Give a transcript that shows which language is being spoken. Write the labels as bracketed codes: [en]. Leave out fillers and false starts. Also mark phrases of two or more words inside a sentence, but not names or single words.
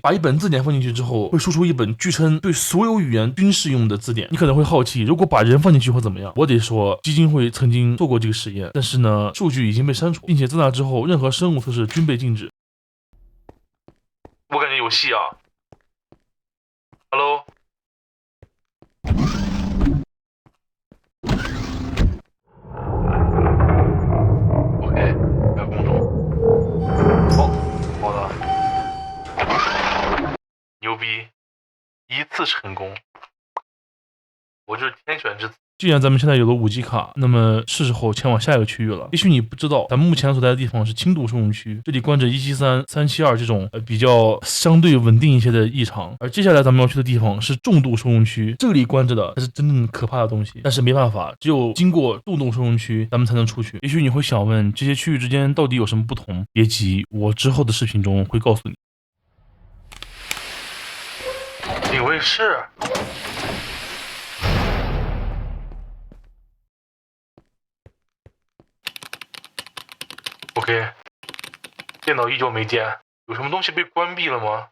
[zh] 把一本字典放進去之後，會輸出一本據稱對所有語言均適用的字典。你可能會好奇，如果把人放進去會怎麼樣？我得說，基金會曾經做過這個實驗，但是呢，數據已經被刪除，並且自那之後，任何生物測試均被禁止。我感覺有戲啊 ！Hello， OK， 加工中。哦，好的，牛逼，一次成功，我就是天选之子。既然咱們現在有了5G 卡，那麼是時候前往下一個區域了。也許你不知道，咱們目前所在的地方是轻度受用区，這裡關着173、372這種比較相對穩定一些的異常。而接下來咱們要去的地方是重度受用區，這裡關着的才是真正可怕的東西。但是沒辦法，只有經過重度受用區，咱們才能出去。也許你會想問，這些區域之間到底有什麼不同？別急，我之後的視頻中會告訴你。警衛室。OK， 電腦依舊沒電，有什麼東西被關閉了嗎？